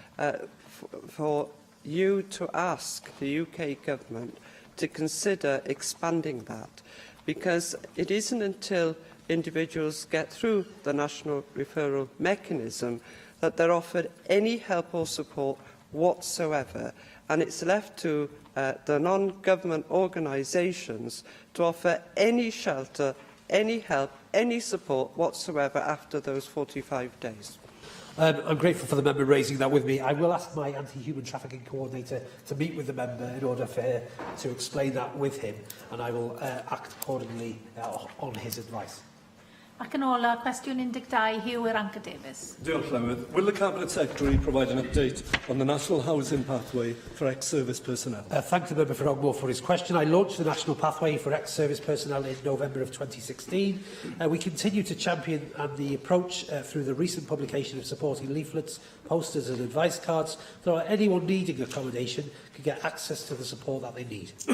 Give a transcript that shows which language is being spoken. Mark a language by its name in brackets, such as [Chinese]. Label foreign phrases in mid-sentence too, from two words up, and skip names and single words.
[English] for you to ask the UK Government to consider expanding that, because it isn't until individuals get through the National Referral Mechanism that they're offered any help or support whatsoever, and it's left to the non-government organisations to offer any shelter, any help, any support whatsoever after those 45 days. I'm grateful for the member raising that with me. I will ask my anti-human trafficking coordinator to meet with the member in order for her to explain that with him, and I will act accordingly on his advice. [Welsh] Ac yn ola, cwestiwn 12, Hugh Iranca Davies. Diolch, Llywydd. [English] Will the Cabinet Secretary provide an update on the National Housing Pathway for ex-service personnel? Thank the member for Ogmore for his question. I launched the National Pathway for ex-service personnel in November of 2016. We continue to champion the approach through the recent publication of supporting leaflets, posters and advice cards, so that anyone needing accommodation can get access to the support that they need.